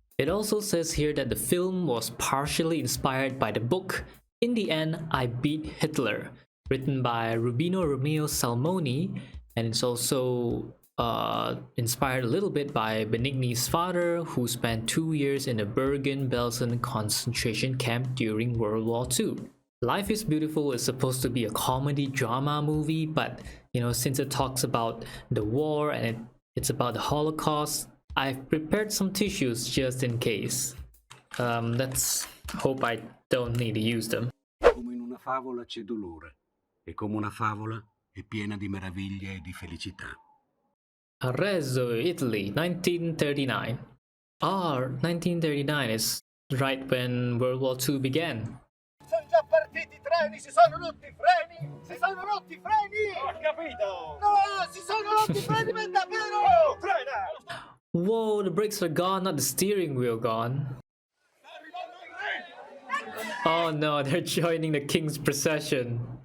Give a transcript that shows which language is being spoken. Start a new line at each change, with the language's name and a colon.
English: It also says here that the film was partially inspired by the book In the End, I Beat Hitler, written by Rubino Romeo Salmoni, and it's also inspired a little bit by Benigni's father, who spent 2 years in a Bergen-Belsen concentration camp during World War II. Life is Beautiful is supposed to be a comedy drama movie, but you know, since it talks about the war and it's about the Holocaust, I've prepared some tissues just in case. Let's hope I don't need to use them.
Italian: Come in una favola c'è dolore, e come una favola è piena di meraviglie e di felicità.
English: Arezzo, Italy, 1939. 1939 is right when World War II began.
Italian: Sono già partiti i treni, si sono rotti i freni! Si sono rotti i freni! Ho capito! No, si sono rotti i freni per davvero! Oh, frena!
English: Whoa, the brakes are gone, not the steering wheel gone. Oh no, they're joining the king's procession.